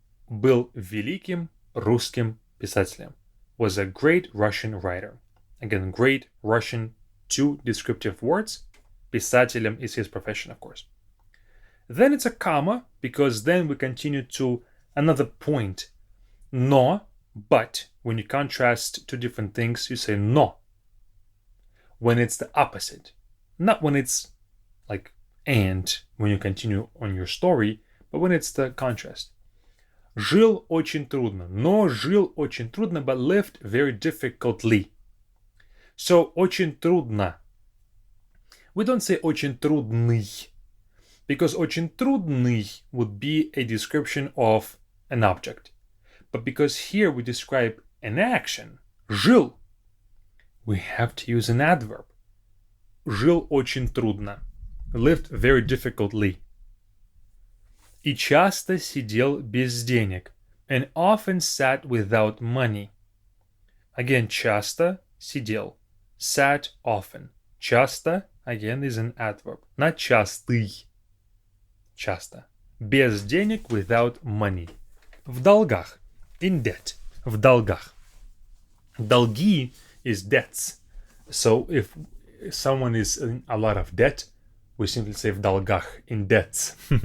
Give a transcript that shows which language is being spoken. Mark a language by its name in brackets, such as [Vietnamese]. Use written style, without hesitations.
[Russian] Был великим русским писателем. [English] Was a great Russian writer. Again, great Russian, two descriptive words. Писателем is his profession, of course. Then it's a comma, because then we continue to another point. No, but when you contrast two different things, you say no. When it's the opposite. Not when it's like and, when you continue on your story, but when it's the contrast. [Russian] Жил очень трудно. Но жил очень трудно, [English] but lived very difficultly. [Russian] So, очень трудно. [English] We don't say [Russian] очень трудный, [English] because очень трудный would be a description of an object. But because here we describe an action, жил, we have to use an adverb. [Russian] Жил очень трудно. [English] Lived very difficultly. [Russian] И часто сидел без денег. [English] And often sat without money. [Russian] Again, часто сидел. [English] Sat often. Часто, again, is an adverb. [Russian] Not частый. Часто. Без денег, [English] without money. [Russian] В долгах. [English] In debt. [Russian] В долгах. [English] Долги is debts. So if someone is in a lot of debt, we simply say [Russian] в долгах, [English] in debts.